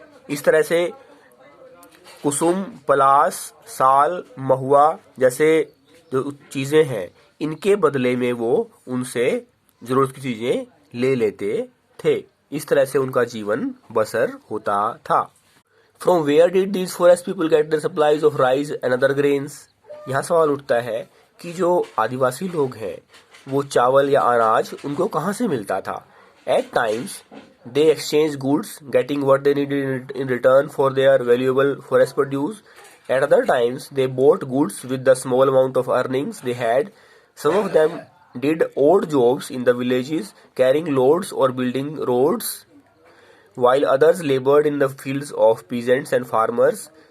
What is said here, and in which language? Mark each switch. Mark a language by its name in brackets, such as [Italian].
[Hindi] इस तरह से कुसुम, पलाश, साल, महुआ जैसे जो चीज़ें हैं इनके बदले में वो उनसे ज़रूरत की चीज़ें ले लेते थे। इस तरह से उनका जीवन बसर होता था। [English] From where did these forest people get their supplies of rice and other grains? [Hindi] यहाँ सवाल उठता है कि जो आदिवासी लोग हैं वो चावल या अनाज उनको कहाँ से मिलता था। [English] At times they exchanged goods, getting what they needed in return for their valuable forest produce. At other times they bought goods with the small amount of earnings they had. Some of them did odd jobs in the villages, carrying loads or building roads, while others labored in the fields of peasants and farmers.